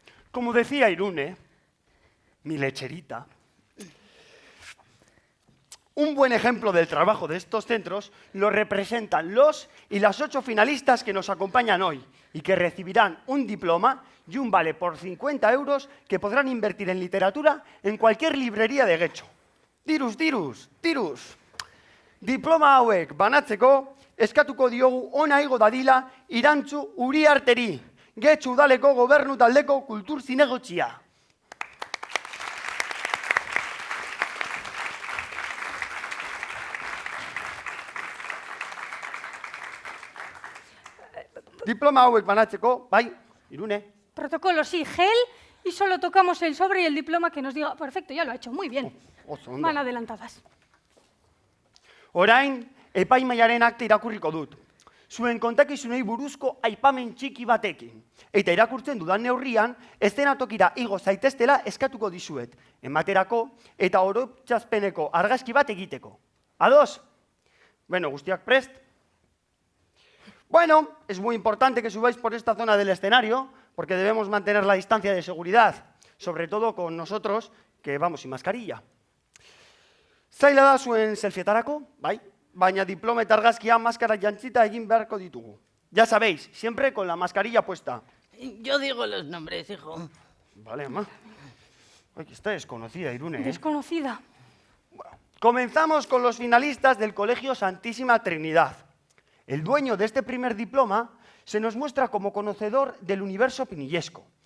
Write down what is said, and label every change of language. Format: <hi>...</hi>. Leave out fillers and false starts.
<es>Como decía Irune, mi lecherita, un buen ejemplo del trabajo de estos centros lo representan los y las 8 finalistas que nos acompañan hoy y que recibirán un diploma y un vale por 50 euros que podrán invertir en literatura en cualquier librería de Getxo.</es> <eu>Diruz. Diploma hauek banatzeko eskatuko diogu ona igo dadila Irantzu Uriarteri, Getxo udaleko gobernu taldeko kultur zinegotzia. Diploma hauek banatzeko, bai, Irune.</eu> <es>Protocolo, sí, gel, y solo tocamos el sobre y el diploma que nos diga. Perfecto, ya lo ha hecho, muy bien.</es> <eu>Oso ondo.</eu> <es>Van adelantadas.</es> <eu>Orain, epaimaiaren akta irakurriko dut. Zuen kontakizunei buruzko aipamen txiki batekin. Eta irakurtzen dudan neurrian, eszenatokira igo zaiteztela eskatuko dizuet. Ematerako eta oroitzapeneko argazki bat egiteko. Ados? Bueno, guztiak prest?</eu> <es>Bueno, es muy importante que subáis por esta zona del escenario, porque debemos mantener la distancia de seguridad, sobre todo con nosotros, que vamos sin mascarilla.</es> <eu>Zaila da zuen selfietarako, bai? Baina diploma eta argazkia maskara jantzita egin beharko ditugu.</eu> <es>Ya sabéis, siempre con la mascarilla puesta. Yo digo los nombres, hijo. Vale, mamá. Ay, que está desconocida, Irune, ¿eh? Desconocida. Comenzamos con los finalistas del Colegio Santísima Trinidad. El dueño de este primer diploma se nos muestra como conocedor del universo pinillesco.</es>